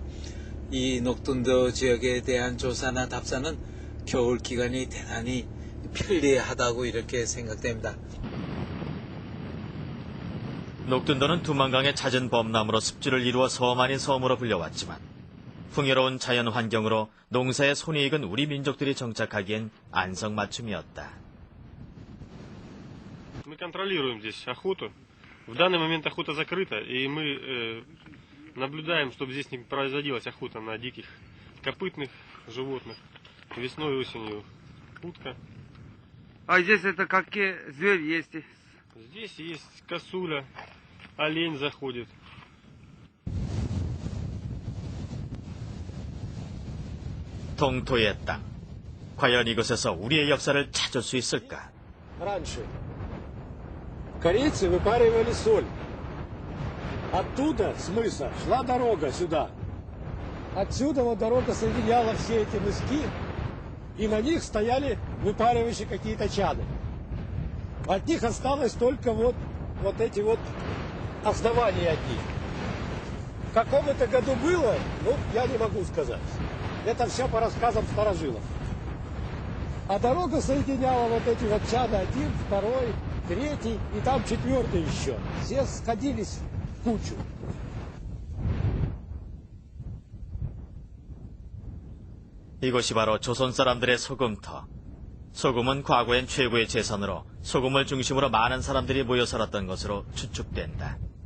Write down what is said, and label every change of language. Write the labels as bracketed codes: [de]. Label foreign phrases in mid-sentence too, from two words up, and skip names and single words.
[ko] 이 녹둔도 지역에 대한 조사나 답사는 겨울 기간이 대단히 편리하다고 이렇게 생각됩니다. 녹둔도는 두만강의 잦은 범람으로 습지를 이루어 섬 아닌 섬으로 불려왔지만 풍요로운 자연 환경으로 농사에 손이 익은 우리 민족들이 정착하기엔 안성맞춤이었다. [ru] Мы контролируем здесь охоту. В данный момент охота закрыта, и мы наблюдаем, чтобы здесь не производилась охота на диких копытных животных. Весной и осенью утка. А здесь это какие звери есть? Здесь есть косуля, олень заходит. [ko] 동토의 땅. 과연 이곳에서 우리의 역사를 찾을 수 있을까? [ru] Раньше корейцы выпаривали соль. Оттуда, с мыса, шла дорога сюда. Отсюда вот дорога соединяла все эти мыски, и на них стояли выпаривающие какие-то чаны. От них осталось только вот эти вот основания одни. В каком это году было, ну, я не могу сказать. Это все по рассказам старожилов. А дорога соединяла вот эти вот чаны, 1, 2, 3, и там 4 еще. Все сходились в кучу. [ko] 이곳이 바로 조선 사람들의 소금터. 소금은 과거엔 최고의 재산으로 소금을 중심으로 많은 사람들이 모여 살았던 것으로 추측된다.